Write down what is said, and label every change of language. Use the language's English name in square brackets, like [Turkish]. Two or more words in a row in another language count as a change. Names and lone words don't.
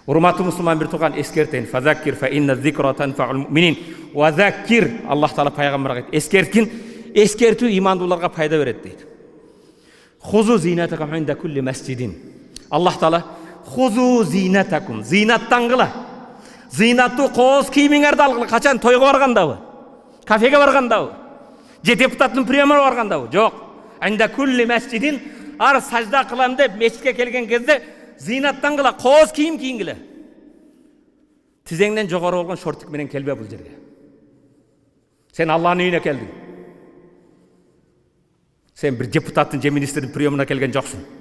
[Kyrgyz] Урматтуу мусулман бир тууган, эскертейин. [Arabic] فذكر فإن الذكرى تنفع المؤمنين. وذكر, [Kyrgyz] Аллах Таала пайгамбарга айтты. Эскерткин, эскертүү имандууларга пайда берет дейт. [Arabic] خذوا زينتكم عند كل مسجد. [Kyrgyz] Аллах Таала [Arabic] خذوا زينتكم, [Kyrgyz] зинаттангыла. Зинаттуу кооз кийимиңерди алгыла. Качан тойго баргандабы? Кафеге баргандабы? Же депутаттын приемына баргандабы? Жок. [Arabic] عند كل مسجد, [Kyrgyz] ар сажда кылам деп мечитке келген кезде зинаттангыла, кооз кийим кийингиле. Тизеңден жогору болгон шортик менен келбе бул жерге. Сен Аллахтын үйүнө келдиң. Сен бир депутаттын же министрдин приемына келген жоксуң.